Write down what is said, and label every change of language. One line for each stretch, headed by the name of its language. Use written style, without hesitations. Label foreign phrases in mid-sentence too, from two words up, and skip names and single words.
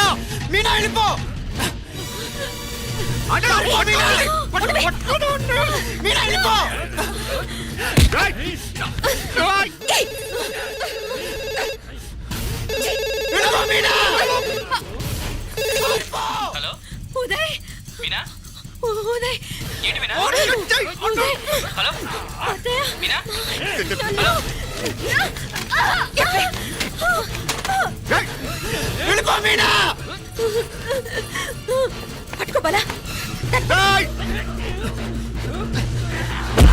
Tamil: மீனா எழுப்போ. அடடா, போடு மீனா. மீனா எழுப்போ. டேய். டேய். எழுப்போ மீனா.
Telugu: హలో ఉదయ్ మీనా ఉదయ్ ఏంటి మీనా ఉదయ్ హలో అత్తయ్య మీనా
Tamil: எழுப்போ மீனா.
Telugu: పట్టుకో బలా
Tamil: டேய்.